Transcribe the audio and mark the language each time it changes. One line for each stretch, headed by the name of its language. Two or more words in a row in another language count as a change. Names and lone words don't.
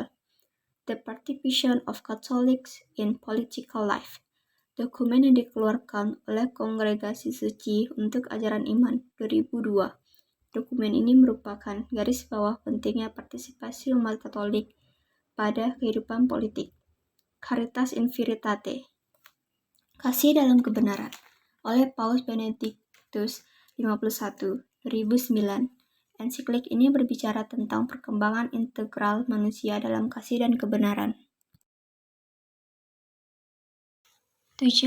Indonesian: The Participation of Catholics in Political Life. Dokumen yang dikeluarkan oleh Kongregasi Suci untuk Ajaran Iman 2002. Dokumen ini merupakan garis bawah pentingnya partisipasi umat Katolik pada kehidupan politik. Caritas in Veritate. Kasih dalam kebenaran oleh Paus Benedictus 51, 2009. Ensiklik ini berbicara tentang perkembangan integral manusia dalam kasih dan kebenaran. 7.